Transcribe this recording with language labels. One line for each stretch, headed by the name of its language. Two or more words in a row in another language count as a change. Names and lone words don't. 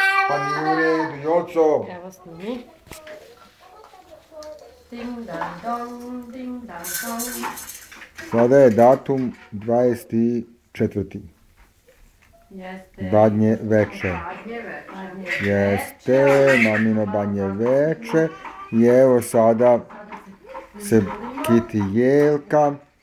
Serbian: Pa nije u redu, Joco. Evo snimi. Ding dang dong, ding dang dong. Sada je datum 24. Jeste. Badnje veče. Jeste, mamino badnje veče. I evo sada se kiti jelka.